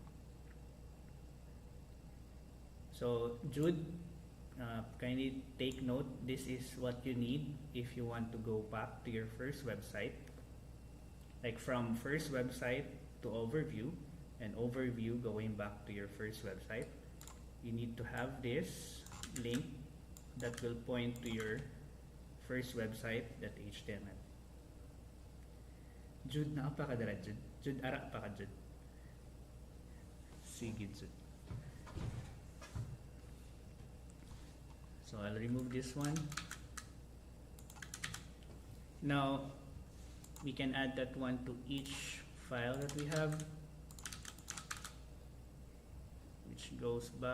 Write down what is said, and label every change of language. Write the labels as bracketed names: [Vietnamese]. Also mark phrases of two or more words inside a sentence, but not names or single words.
[English] So Jude, kindly take note, this is what you need if you want to go back to your first website. Like from first website to overview, and overview going back to your first website, you need to have this link that will point to your first website.html. [Cebuano] Jude, nakapakadara Jude. Jude, ara pa ka Jude. Sige Jude. [English] So I'll remove this one. Now, we can add that one to each file that we have, which goes back.